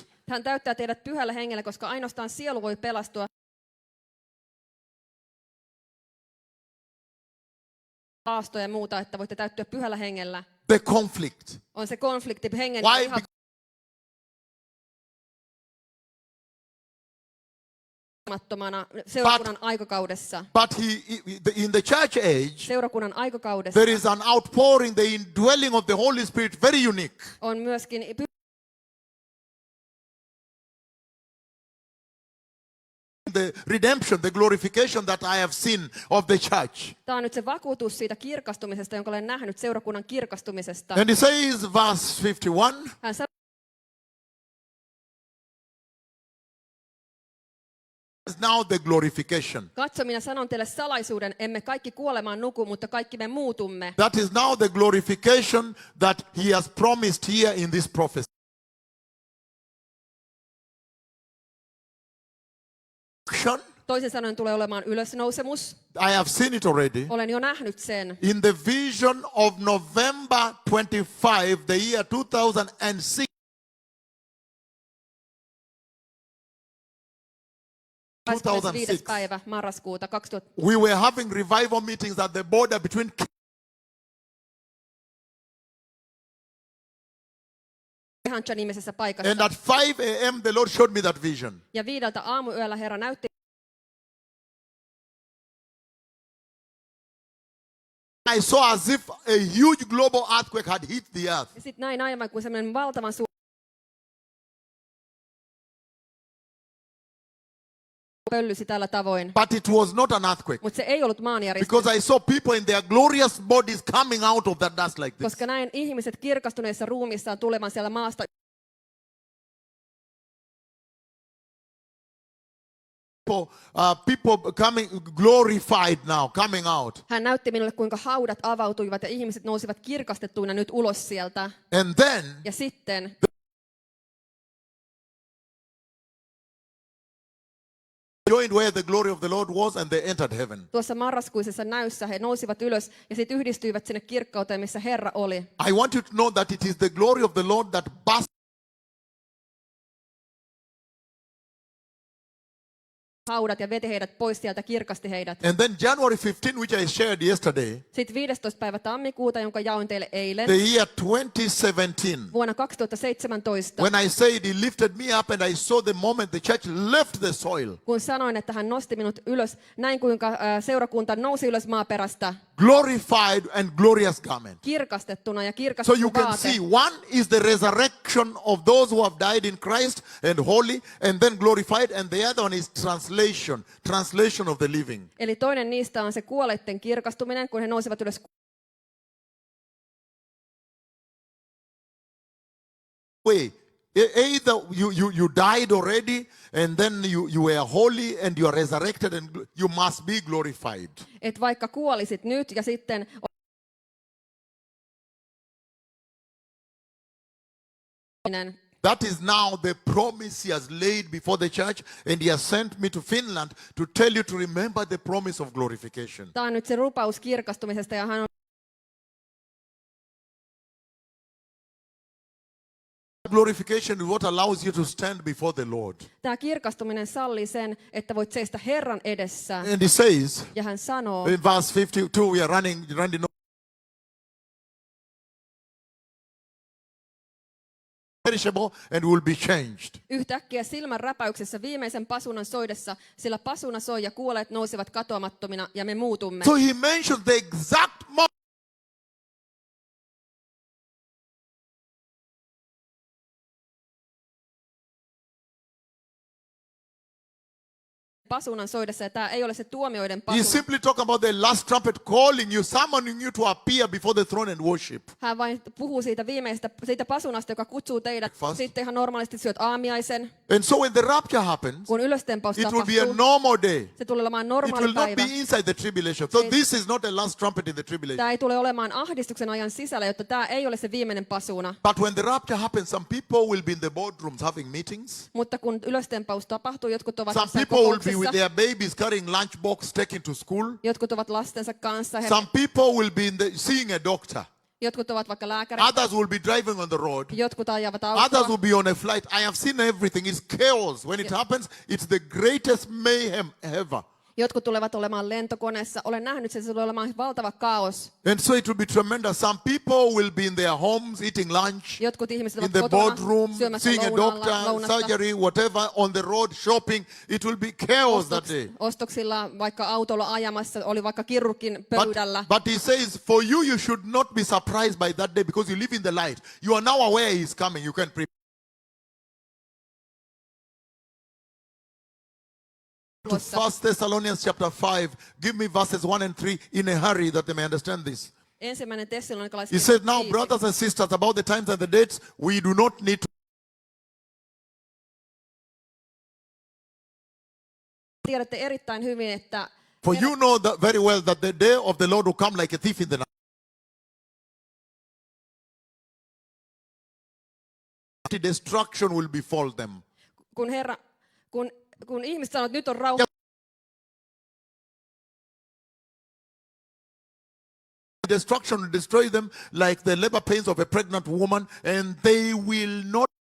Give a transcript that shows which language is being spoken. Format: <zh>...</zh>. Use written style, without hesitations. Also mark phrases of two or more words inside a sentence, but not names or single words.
<fi>hän täyttää teidät pyhällä hengellä, koska ainoastaan sielu voi pelastua. Haastoja ja muuta, että voitte täyttyä pyhällä hengellä.</fi> <en>The conflict.</en> <fi>On se konflikti hengen</fi> <en>Why?</en> <fi>ja seurakunnan aikakaudessa.</fi> <en>But in the church age,</en> <fi>Seurakunnan aikakaudessa</fi> <en>there is an outpouring, the indwelling of the Holy Spirit, very unique.</en> <fi>on myöskin</fi> <en>The redemption, the glorification that I have seen of the church.</en> <fi>Tämä on nyt se vakuutus siitä kirkastumisesta, jonka olen nähnyt seurakunnan kirkastumisesta.</fi> <en>And he says, verse 51,</en> <fi>Hän sanoo,</fi> <en>is now the glorification.</en> <fi>katso, minä sanon teille salaisuuden, emme kaikki kuolemaan nuku, mutta kaikki me muutumme.</fi> <en>That is now the glorification that he has promised here in this prophecy.</en> <fi>Toisin sanoen tulee olemaan ylösnousemus.</fi> <en>I have seen it already.</en> <fi>Olen jo nähnyt sen.</fi> <en>In the vision of November 25, the year 2006,</en> <fi>25. päivä marraskuuta 2000.</fi> <en>we were having revival meetings at the border between</en> <fi>Kehancha-nimisessä</fi> <en>and</en> <fi>paikassa.</fi> <en>at 5 a.m. the Lord showed me that vision.</en> <fi>Ja 5 aamuyöllä Herra näytti.</fi> <en>I saw as if a huge global earthquake had hit the earth.</en> <fi>Ja sitten näin aivan kuin semmoinen valtavan suuri pöllysi tällä tavoin.</fi> <en>But it was not an earthquake.</en> <fi>Mutta se ei ollut maanjäristys,</fi> <en>Because I saw people in their glorious bodies coming out of that dust like this.</en> <fi>koska näin ihmiset kirkastuneissa ruumissaan tulevan siellä maasta.</fi> <en>People coming glorified now, coming out.</en> <fi>Hän näytti minulle, kuinka haudat avautuivat ja ihmiset nousivat kirkastettuina nyt ulos sieltä.</fi> <en>And then</en> <fi>Ja sitten</fi> <en>joined where the glory of the Lord was and they entered heaven.</en> <fi>tuossa marraskuisessa näyssä he nousivat ylös ja sitten yhdistyivät sinne kirkkauteen, missä Herra oli.</fi> <en>I want you to know that it is the glory of the Lord that burst</en> <fi>Haudat ja veti heidät pois sieltä, kirkasti heidät.</fi> <en>And then January 15, which I shared yesterday,</en> <fi>Sitten 15. päivä tammikuuta, jonka jaoin teille eilen,</fi> <en>the year 2017,</en> <fi>vuonna 2017,</fi> <en>when I said he lifted me up and I saw the moment the church left the soil,</en> <fi>kun sanoin, että hän nosti minut ylös, näin kuinka seurakunta nousi ylös maaperästä.</fi> <en>glorified and glorious garment.</en> <fi>kirkastettuna ja</fi> <en>So</en> <fi>kirkastettu</fi> <en>you can</en> <fi>vaate.</fi> <en>see, one is the resurrection of those who have died in Christ and holy and then glorified, and the other one is translation of the living.</en> <fi>Eli toinen niistä on se kuolleiden kirkastuminen, kun he nousevat ylös.</fi> <en>Way. Either you died already and then you were holy and you are resurrected and you must be glorified.</en> <fi>Et vaikka kuolisit nyt ja sitten</fi> <en>That is now the promise he has laid before the church, and he has sent me to Finland to tell you to remember the promise of glorification.</en> <fi>tämä on nyt se rupaus kirkastumisesta ja hän on</fi> <en>Glorification is what allows you to stand before the Lord.</en> <fi>Tämä kirkastuminen sallii sen, että voit seistä Herran edessä.</fi> <en>And he says,</en> <fi>Ja hän sanoo,</fi> <en>in verse 52, we are running perishable and will be changed.</en> <fi>yhtäkkiä silmän räpäyksessä viimeisen pasunan soidessa, sillä pasuna soi ja kuolleet nousevat katoamattomina ja me muutumme.</fi> <en>So he mentions the exact moment</en> <fi>pasunan soidessa, ja tämä ei ole se tuomioiden</fi> <en>He's</en> <fi>pasuna.</fi> <en>simply talking about the last trumpet calling you, summoning you to appear before the throne and worship.</en> <fi>Hän vain puhuu siitä pasunasta, joka kutsuu teidät.</fi> <en>Fast.</en> <fi>Sitten ihan normaalisti syöt aamiaisen.</fi> <en>And so when the rapture happens,</en> <fi>Kun ylöstempaus</fi> <en>it will be a</en> <fi>tapahtuu,</fi> <en>normal day.</en> <fi>se tulee olemaan</fi> <en>It</en> <fi>normaali</fi> <en>will not be</en> <fi>päivä.</fi> <en>inside the tribulation. So this is not a last trumpet in the tribulation.</en> <fi>Tämä ei tule olemaan ahdistuksen ajan sisällä, jotta tämä ei ole se viimeinen pasuna.</fi> <en>But when the rapture happens, some people will be in the boardrooms having meetings.</en> <fi>Mutta kun ylöstempaus tapahtuu, jotkut ovat</fi> <en>Some</en> <fi>jossain</fi> <en>people will be with</en> <fi>kokouksessa,</fi> <en>their babies carrying lunchbox taken to school.</en> <fi>jotkut ovat lastensa kanssa,</fi> <en>Some people will be seeing a doctor.</en> <fi>jotkut ovat vaikka lääkäri,</fi> <en>Others will be driving on the road.</en> <fi>jotkut ajavat</fi> <en>Others</en> <fi>autoa,</fi> <en>will be on a flight. I have seen everything. It's chaos. When it happens, it's the greatest mayhem ever.</en> <fi>jotkut tulevat olemaan lentokoneessa. Olen nähnyt sen, se tulee olemaan valtava kaos.</fi> <en>And so it will be tremendous. Some people will be in their homes eating lunch,</en> <fi>Jotkut ihmiset</fi> <en>in</en> <fi>ovat</fi> <en>the</en> <fi>kotona</fi> <en>boardroom,</en> <fi>syömässä</fi> <en>seeing a doctor,</en> <fi>lounasta,</fi> <en>surgery, whatever, on the road shopping. It will be chaos that day.</en> <fi>ostoksilla, vaikka autolla ajamassa, oli vaikka kirurgin pöydällä.</fi> <en>But he says, for you, you should not be surprised by that day because you live in the light. You are now aware he is coming. You can prepare. To 1 Thessalonians chapter 5, give me verses 1 and 3 in a hurry that they may understand this.</en> <fi>Ensimmäinen</fi> <en>He</en> <fi>Tessalonikalaiskirja</fi> <en>said, now</en> <fi>5.</fi> <en>brothers and sisters, about the times and the dates, we do not need to.</en> <fi>Tiedätte erittäin hyvin, että</fi> <en>For you know that very well that the day of the Lord will come like a thief in the night. Destruction will befall them.</en> <fi>kun ihmiset sanoo, että nyt on rauha,</fi> <en>Destruction will destroy them like the labor pains of a pregnant woman, and they will not.</en>